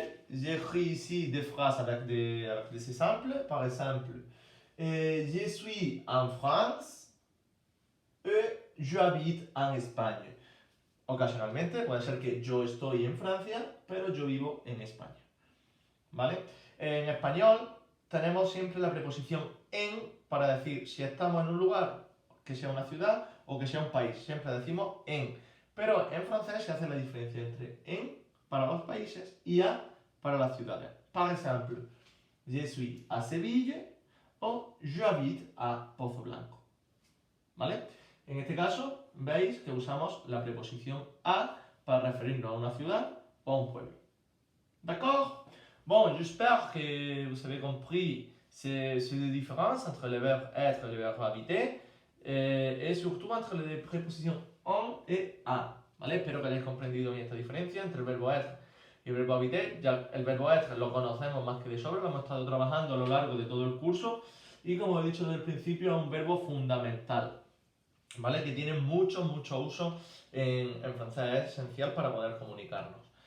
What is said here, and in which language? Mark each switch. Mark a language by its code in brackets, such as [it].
[fr] J'écris ici des phrases avec des exemples. Par exemple, je suis en France et j'habite en Espagne. [es] Ocasionalmente puede ser que yo estoy en Francia, pero yo vivo en España. ¿Vale? En español tenemos siempre la preposición en para decir si estamos en un lugar que sea una ciudad o que sea un país. Siempre decimos en. Pero en francés se hace la diferencia entre en para los países y a para las ciudades. [fr] Par exemple, je suis à Seville o j'habite à Pozo Blanco. [es] ¿Vale? En este caso, veis que usamos la preposición a para referirnos a una ciudad o a un pueblo. [fr] D'accord? Bon, j'espère que vous avez compris ces différences entre le verbe être et le verbe habiter et surtout entre les prépositions en et a. [es] ¿Vale? Espero que hayáis comprendido bien esta diferencia entre el verbo être y el verbo habiter. Ya el verbo être lo conocemos más que de sobra, lo hemos estado trabajando a lo largo de todo el curso y como he dicho desde el principio es un verbo fundamental. ¿Vale? Que tiene mucho uso en francés, es esencial para poder comunicarnos.